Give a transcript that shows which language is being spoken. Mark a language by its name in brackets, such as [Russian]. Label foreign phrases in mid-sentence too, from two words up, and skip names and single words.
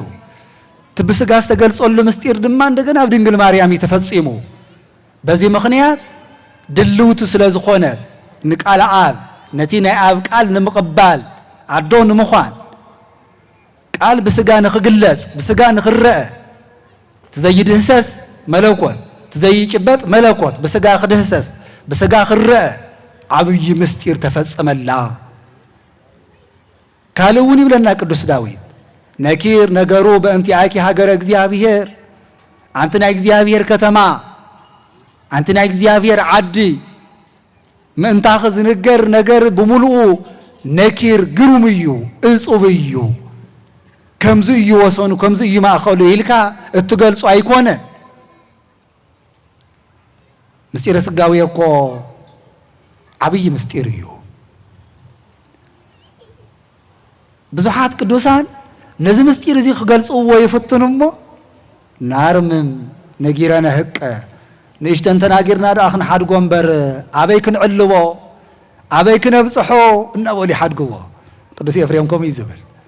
[Tigrinya] ትብስጋ ዝተገልጾሉ ምስጢር ድማ እንደገና ኣብ ድንግል ማርያም ተፈጺሙ [Amharic] በዚህ ምክንያት [Tigrinya] ድልውቱ ስለዝኾነ ንቃል አብ ነቲ ናይ አብ ቃል ንምቕባል አዶ ንምዃን ቃል ብስጋ ንኽግለጽ ብስጋ ንኽረአ ትዘይድህሰስ መለኮት ትዘይጭበጥ መለኮት ብስጋ ክድህሰስ ብስጋ ክረአ ዓብይ ምስጢር ተፈጸመላ ካልውን ይብለና ቅዱስ ዳዊት [Geez] ነኪር ነገሩ በእንቲአኪ ሀገረ እግዚአብሔር [Tigrinya] አንተ ናይ እግዚአብሔር ከተማ አንተ ናይ እግዚአብሔር ዓዲ ምእንታኸ ዝንገር ነገር ብምሉኡ ነኪር ግሩም እዩ እጹብ እዩ ከምዚ እዩ ወሰኑ ከምዚ እዩ ማእኸሉ ኢልካ እትገልጹ ኣይኮነን ምስጢረ ስጋዊ እኮ ዓብይ ምስጢር እዩ ብዙሓት ቅዱሳን ነዚ ምስጢር እዚ ክገልጽዎ ይፍትኑ እሞ ናርምም ነጊረነ ህቀ ንእሽተን ተናጊርና ደኣ ክንሓድጎ እምበር ኣበይ ክንዕልቦ ኣበይ ክነብፅሖ እናበሉ ይሓድግዎ ቅዱስ ኤፍሬም ከምኡ እዩ ዝብል